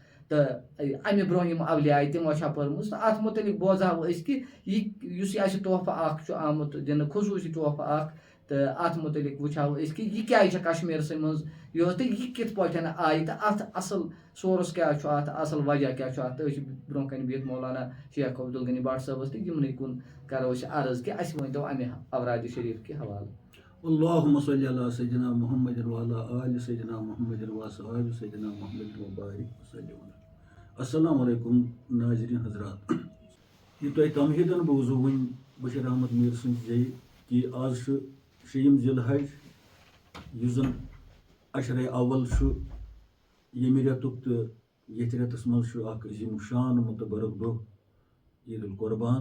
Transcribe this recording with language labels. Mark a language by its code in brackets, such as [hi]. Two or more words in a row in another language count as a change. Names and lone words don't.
[ks] تو امہ برونٛہہ اولیاء تمو چھا پٔرمٕژ تہٕ اتھ متعلق بوزہاو أسۍ کہِ یُس یہِ اَسہِ تحفہٕ اکھ چھُ آمُت دِنہٕ خصوٗصی تحفہٕ اکھ تہٕ اتھ متعلق وٕچھہاو أسۍ کہِ یہِ کیازِ چھےٚ کشمیٖرسٕے منٛز یوت تہٕ یہِ کِتھ پٲٹھۍ آیہِ تہٕ اتھ اصل سورس کیاہ چھُ اتھ اصل وجہ کیاہ چھُ اتھ تہٕ أسۍ چھِ برونٛہہ کَنہِ بِہِتھ مولانا شیخ عبدالغنی بٹ صٲبس تہٕ یِمنٕے کُن کرو أسۍ عرض کہِ اَسہِ ؤنۍتو امہِ اورادِ شریٖف کہِ حوالہٕ. [ar] اللهم صل على سيدنا محمد وعلى آل سيدنا محمد وصحاب سيدنا محمد وبارك وسلم. السلام علیکم [ks] ناظرین حضرات. یہ تۄہہِ تمہیدن بوٗزوٗ وۄنۍ بشیر احمد میٖر سٕنٛدِ جایہِ کہِ آز چھُ 6 ذی الحج یُس زن عشرے اول چھُ ییٚمہِ رٮ۪تُک تہٕ ییٚتھۍ رٮ۪تس منٛز چھُ اکھ عظیٖم شان متبرک دۄہ عید القربان.